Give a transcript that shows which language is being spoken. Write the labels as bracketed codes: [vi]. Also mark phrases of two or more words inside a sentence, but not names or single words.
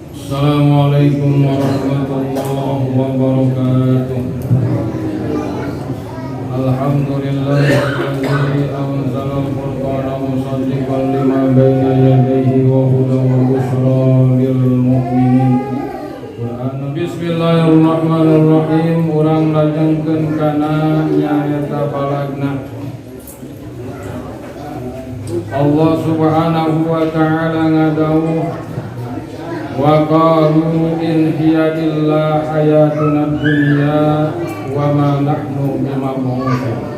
[ar] السلام عليكم ورحمة الله وبركاته. الحمد لله الذي أنزل القرآن مصدقا لما بين يديه وهدى وبشرى للمؤمنين. بسم الله الرحمن الرحيم. [su] Urang lajengkeun kana nyaeta balagna [ar] الله سبحانه وتعالى ngadawuh وقالوا إن هي إلا حياتنا الدنيا وما نحن بمبعوثين.